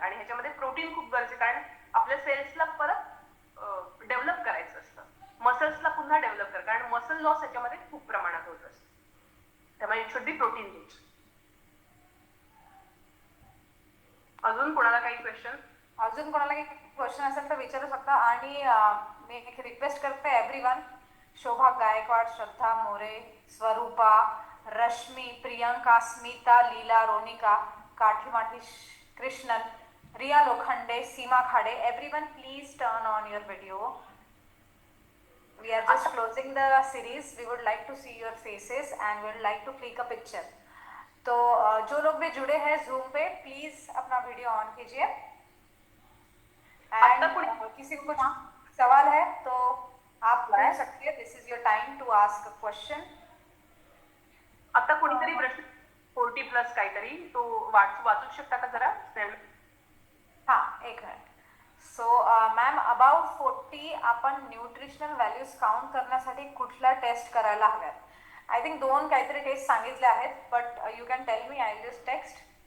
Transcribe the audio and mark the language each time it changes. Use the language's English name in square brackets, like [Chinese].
[Marathi] आणि ह्याच्यामध्ये प्रोटीन खूप गरजेचं, कारण आपल्या सेल्सला परत डेव्हलप करायचं असतं, मसल्सला पुन्हा डेव्हलप कर, कारण मसल लॉस ह्याच्यामध्ये खूप प्रमाणात होत असतं. त्यामुळे [English] It should be protein rich. [Marathi] अजून कोणाला काही क्वेश्चन? अजून कोणाला काही क्वेश्चन असेल तर विचारू शकता. आणि मी एक रिक्वेस्ट करते everyone, Shobha Gaikwad, Shraddha More, Swarupa, Rashmi, Priyanka, Smita, Leela, Ronika, काठीमाठी Krishnan, Riya Lokhande, Seema Khade, [English] everyone please turn on your video. We are just closing the series. We would like to see your faces and we would like to click a picture. [Hindi] तो जो लोग भी जुड़े हैं Zoom पे, please अपना video on कीजिए. And किसी को कुछ सवाल है तो आप पूछ सकते हैं. [English] This is your time to ask a question. [Marathi] आता कोणीतरी प्रश्न 40+ काहीतरी तो वाचू शकता का जरा? हा, एक मिनिट. [English] so ma'am, about 40 [Marathi] आपण न्यूट्रिशनल व्हॅल्यूज काउंट करण्यासाठी कुठला टेस्ट करायला हव्यात? [English] I think 2 [Marathi] काहीतरी टेस्ट सांगितले आहेत, [English] But you can tell me, I just text.